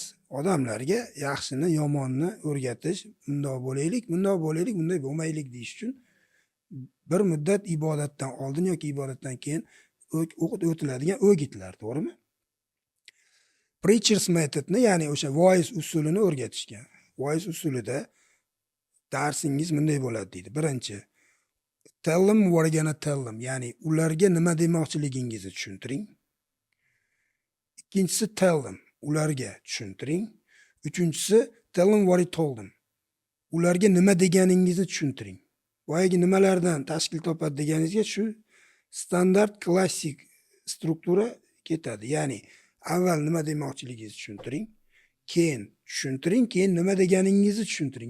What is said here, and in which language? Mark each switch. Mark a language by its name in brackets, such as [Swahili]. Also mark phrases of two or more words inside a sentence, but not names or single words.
[Uzbek] Odamlarga yaxshini, yomonni o'rgatish, bundoq bo'laylik, bunday bo'lmaylik deyish uchun bir muddat ibodatdan oldin yoki ibodatdan keyin o'tiladigan o'gitlar, to'g'rimi? [English] Preacher's methodni, [Uzbek] ya'ni o'sha voiz usulini o'rgatishgan. Voiz usulida darsingiz bunday bo'ladi deydi. Birinchi, [English] tell them what you're gonna tell them, [Uzbek] ya'ni ularga nima demoqchiligingizni tushuntiring. Ikkinchisi, [English] tell them, [Uzbek] ularga tushuntiring. Uchinchisi, [English] tell them what you told them, [Uzbek] ularga nima deganingizni tushuntiring. Boyagi nimalardan tashkil topadi deganingizga shu standart klassik struktura ketadi. Ya'ni avval nima demoqchiligingizni tushuntiring, keyin tushuntiring, keyin nima deganingizni tushuntiring.